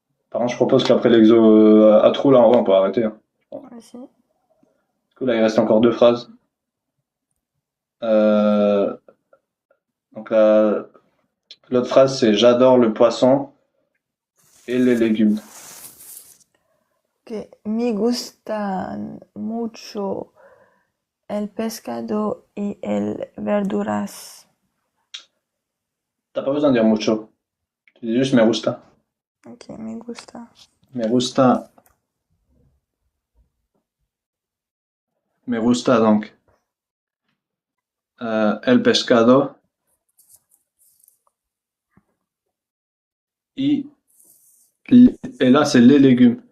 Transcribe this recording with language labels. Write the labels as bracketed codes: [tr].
[fr] Par contre, je propose qu'après l'exo à trou, là, en vrai, on peut arrêter, hein. Vas-y. Du coup, là, il reste encore deux phrases. Euh, donc l'autre phrase, c'est j'adore le poisson et les légumes. [es] Que me gustan mucho el pescado y el verduras. [fr] T'as pas besoin de dire mucho. Tu dis juste [es] me gusta. Ok, me gusta. Me gusta. Me gusta donc. El pescado y, [fr] et là, c'est les légumes.